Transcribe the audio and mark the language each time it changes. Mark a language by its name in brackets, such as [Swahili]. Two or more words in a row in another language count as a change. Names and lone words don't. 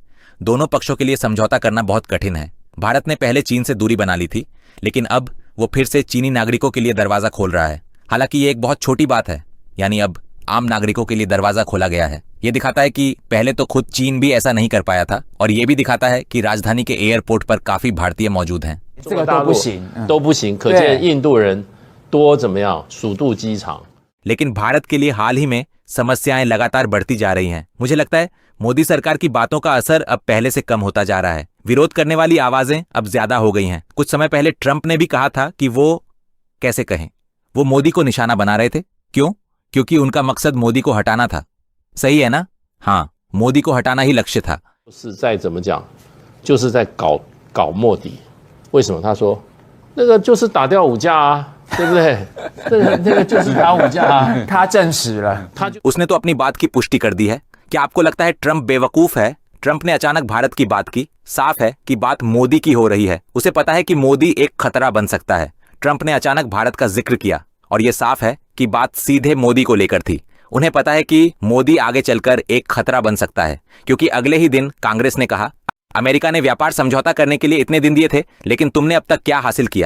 [Hindi] दोनों पक्षों के लिए समझौता करना बहुत कठिन है। भारत ने पहले चीन से दूरी बना ली थी, लेकिन अब वो फिर से चीनी नागरिकों के लिए दरवाजा खोल रहा है। हालांकि ये एक बहुत छोटी बात है, यानी अब आम नागरिकों के लिए दरवाजा खोला गया है। ये दिखाता है कि पहले तो खुद चीन भी ऐसा नहीं कर पाया था, और ये भी दिखाता है कि राजधानी के एयरपोर्ट पर काफी भारतीय मौजूद हैं। [Chinese] 这个都不行，都不行，可见印度人多怎么样，鼠肚鸡肠。 [Hindi] लेकिन भारत के लिए हाल ही में समस्याएं लगातार बढ़ती जा रही हैं। मुझे लगता है मोदी सरकार की बातों का असर अब पहले से कम होता जा रहा है। विरोध करने वाली आवाजें अब ज्यादा हो गई हैं। कुछ समय पहले ट्रंप ने भी कहा था कि वो कैसे कहें, वो मोदी को निशाना बना रहे थे। क्यों? क्योंकि उनका मकसद मोदी को हटाना था। सही है ना? हाँ, मोदी को हटाना ही लक्ष्य था। [Chinese] 是在怎么讲，就是在搞莫迪。为什么？他说那个就是打掉五架啊，对不对？那个就是打五架啊。他证实了， [Hindi] उसने तो अपनी बात की पुष्टि कर दी है। क्या आपको लगता है ट्रंप बेवकूफ है? ट्रंप ने अचानक भारत की बात की। साफ है कि बात मोदी की हो रही है। उसे पता है कि मोदी एक खतरा बन सकता है। ट्रंप ने अचानक भारत का जिक्र किया और यह साफ है कि बात सीधे मोदी को लेकर थी। उन्हें पता है कि मोदी आगे चलकर एक खतरा बन सकता है, क्योंकि अगले ही दिन कांग्रेस ने कहा, अमेरिका ने व्यापार समझौता करने के लिए इतने दिन दिए थे, लेकिन तुमने अब तक क्या हासिल किया?